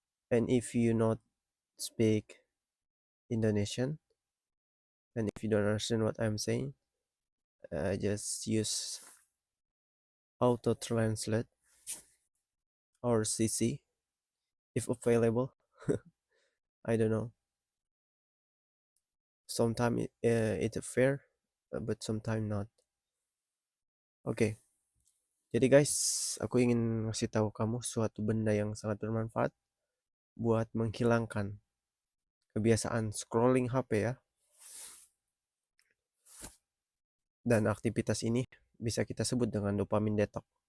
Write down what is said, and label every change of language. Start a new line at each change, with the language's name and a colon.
English: and if you not speak Indonesian and if you don't understand what I'm saying, just use auto translate or CC if available. I don't know. Sometimes it's fair, but sometimes not.
Indonesian: Oke, jadi guys, aku ingin ngasih tahu kamu suatu benda yang sangat bermanfaat buat menghilangkan kebiasaan scrolling HP ya. Dan aktivitas ini bisa kita sebut dengan dopamine detox.